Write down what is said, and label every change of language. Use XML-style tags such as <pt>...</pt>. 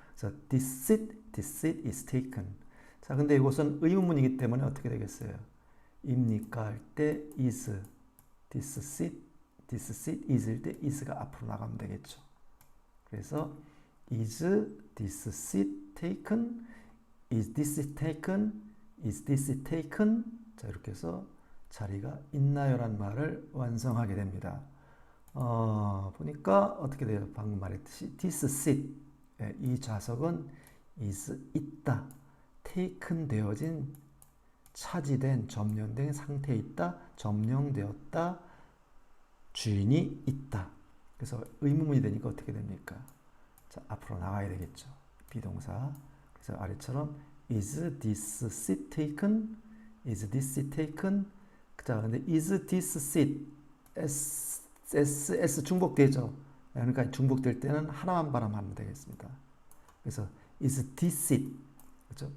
<ko>그래서</ko> <en>this seat is taken.</en> <ko>자, 근데 이것은 의문문이기 때문에 어떻게 되겠어요? 입니까? 할 때 is.</ko> <en>this seat is</en> <ko>일 때 is가 앞으로 나가면 되겠죠. 그래서</ko> <en>is this seat taken? is this seat taken? is this seat taken?</en> <ko>자, 이렇게 해서 자리가 있나요? 라는 말을 완성하게 됩니다. 보니까 어떻게 돼요? 방금 말했듯이</ko> <en>this seat,</en> <ko>이 좌석은 is 있다. taken 되어진, 차지된, 점령된 상태에 있다. 점령되었다. 주인이 있다. 그래서 의문문이 되니까 어떻게 됩니까? 자, 앞으로 나가야 되겠죠. 비동사. 그래서 아래처럼</ko> <en>is this seat taken? is this seat taken?</en> <ko>자, 근데</ko> <en>is this seat S</en> <ko>중복되죠. 그러니까 중복될 때는 하나만 발음하면 되겠습니다. 그래서</ko> <en>is this seat,</en> <ko>그렇죠?</ko>